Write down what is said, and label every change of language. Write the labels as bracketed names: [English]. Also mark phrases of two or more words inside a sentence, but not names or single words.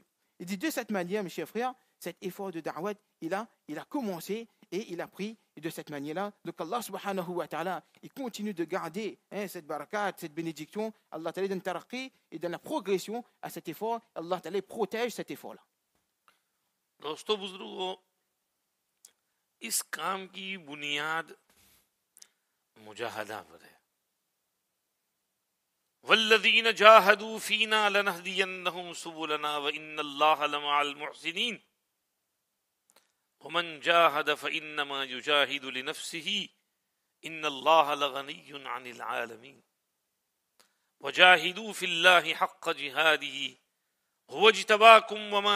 [French] Il dit de cette manière, mes chers frères, cet effort de da'wat, il a commencé et il a pris de cette manière-là. Donc [Arabic] الله سبحانه وتعالى, [French] il continue de garder cette barakat, cette bénédiction. [Arabic] الله تعالى [French] donne taraqi et donne la progression à cet effort. [Arabic] الله تعالى [French] protège cet effort-là. [Urdu] دوستو بزرگوں اس کام کی بنیاد مجاہدہ پر ہے. [Arabic] والذین جاہدوا فینا لنہدینہم سبلنا وان اللہ لمع المحسنین ومن جاہد فانما یجاہد لنفسہ ان اللہ لغنی عن العالمین وجاہدوا فی اللہ حق جہادہ هو اجتباكم وما